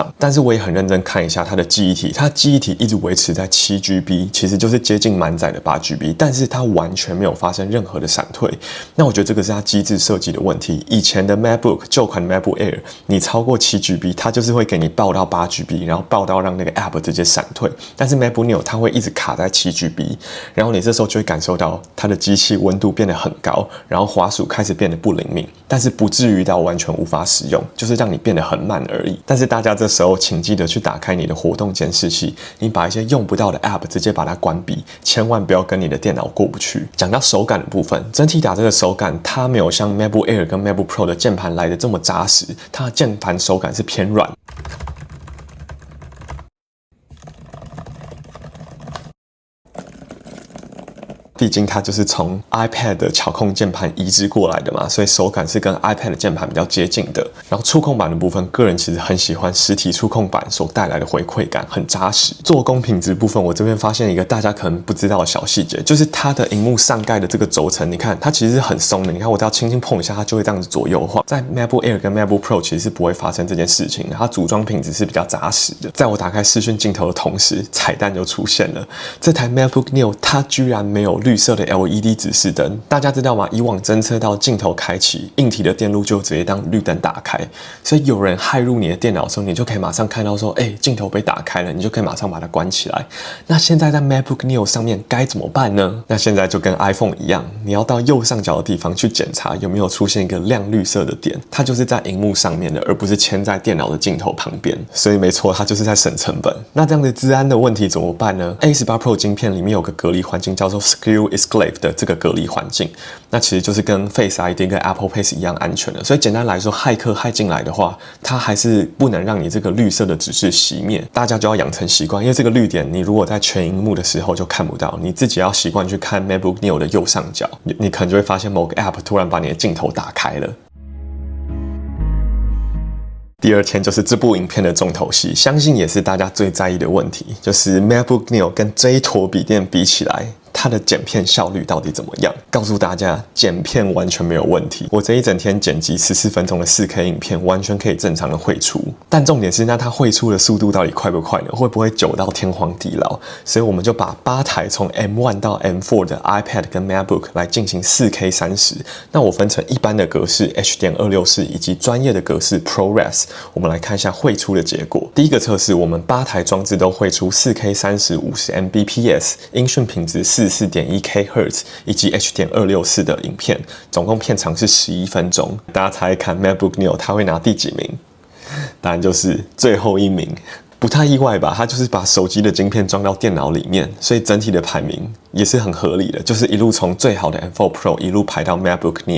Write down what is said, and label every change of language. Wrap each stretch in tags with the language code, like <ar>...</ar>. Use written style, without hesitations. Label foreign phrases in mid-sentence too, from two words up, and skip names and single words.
<zh>但是我也很認真看一下它的記憶體，它記憶體一直維持在7GB， 其實就是接近滿載的8GB， 但是它完全沒有發生任何的閃退。那我覺得這個是它機制設計的問題。以前的 MacBook 舊款的 MacBook Air， 你超過7GB， 它就是會給你爆到8GB， 然後爆到讓那個 App 直接閃退。但是 MacBook Neo 它會一直卡在 7GB，然後你這時候就會感受到它的機器溫度變得很高，然後滑鼠開始變得不靈敏，但是不至於到完全無法使用，就是讓你變得很慢而已。但是大家這時候請記得去打開你的活動監視器，你把一些用不到的 App 直接把它關閉，千萬不要跟你的電腦過不去。講到手感的部分，整體打這個手感，它沒有像 MacBook Air 跟 MacBook Pro 的鍵盤來的這麼扎實，它的鍵盤手感是偏軟。畢竟它就是從 iPad 的巧控鍵盤移植過來的嘛，所以手感是跟 iPad 的鍵盤比較接近的。然後觸控板的部分，個人其實很喜歡實體觸控板所帶來的回饋感，很扎實。做工品質部分，我這邊發現一個大家可能不知道的小細節，就是它的熒幕上蓋的這個軸承，你看它其實是很鬆的。你看我只要輕輕碰一下，它就會這樣子左右晃。在 MacBook Air 跟 MacBook Pro 其實是不會發生這件事情的，它組裝品質是比較扎實的。在我打開視訊鏡頭的同時，彩蛋就出現了。這台 MacBook Neo 它居然沒有綠色的 LED 指示燈，大家知道嗎？以往偵測到鏡頭開啟，硬體的電路就直接當綠燈打開，所以有人駭入你的電腦的時候，你就可以馬上看到說，鏡頭被打開了，你就可以馬上把它關起來。那現在在 MacBook Neo 上面該怎麼辦呢？那現在就跟 iPhone 一樣，你要到右上角的地方去檢查有沒有出現一個亮綠色的點，它就是在熒幕上面的，而不是嵌在電腦的鏡頭旁邊。所以沒錯，它就是在省成本。那這樣的資安的問題怎麼辦呢 ？A18 Pro 晶片裡面有個隔離環境叫做 Secure Escape 的這個隔離環境，那其實就是跟 Face ID 跟 Apple Pay 是一樣安全的。所以簡單來說，駭客駭進來的話，它還是不能讓你這個綠色的指示熄滅。大家就要養成習慣，因為這個綠點你如果在全螢幕的時候就看不到，你自己要習慣去看 MacBook Neo 的右上角，你可能就會發現某個 App 突然把你的鏡頭打開了。第二天就是這部影片的重頭戲，相信也是大家最在意的問題，就是 MacBook Neo 跟這一坨筆電比起來，它的剪片效率到底怎麼樣？告訴大家，剪片完全沒有問題。我這一整天剪輯14分鐘的 4K 影片，完全可以正常的匯出。但重點是，那它匯出的速度到底快不快呢？會不會久到天荒地老？所以我們就把8台從 M1 到 M4 的 iPad 跟 MacBook 來進行 4K 30。那我分成一般的格式 H.264 以及專業的格式 ProRes。我們來看一下匯出的結果。第一個測試，我們8台裝置都匯出 4K 30 50 Mbps， 音訊品質4.1 kHz 以及 H.264 的影片，總共片長是11分鐘。大家猜看 MacBook Neo 它會拿第幾名？當然就是最後一名。不太意外吧？它就是把手機的晶片裝到電腦裡面，所以整體的排名也是很合理的，就是一路從最好的 M4 Pro 一路排到 MacBook Neo。</zh>